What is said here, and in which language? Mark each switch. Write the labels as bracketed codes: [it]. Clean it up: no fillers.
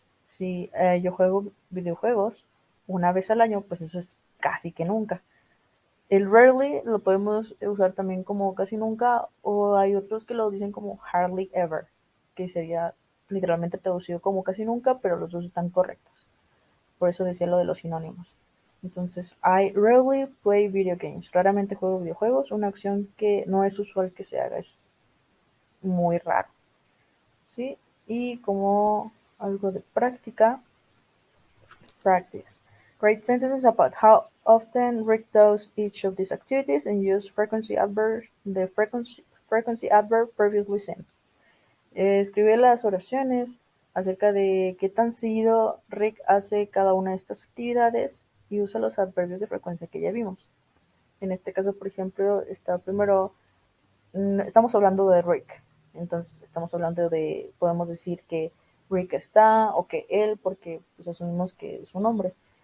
[es] Si yo juego videojuegos una vez al año, pues eso es casi que nunca. El rarely lo podemos usar también como casi nunca, o hay otros que lo dicen como hardly ever, que sería literalmente traducido como casi nunca, pero los dos están correctos. Por eso decía lo de los sinónimos. [en] Entonces, I rarely play video games. [es] Raramente juego videojuegos, una acción que no es usual que se haga, es muy raro. ¿Sí? Y como algo de práctica, practice. [en] Write sentences about how often Rick does each of these activities and use the frequency adverb previously seen. [es] Escribe las oraciones acerca de qué tan seguido Rick hace cada una de estas actividades y usa los adverbios de frecuencia que ya vimos. En este caso, por ejemplo, está primero, estamos hablando de Rick. Entonces, estamos hablando podemos decir que Rick está o que él, porque pues, asumimos que es un hombre.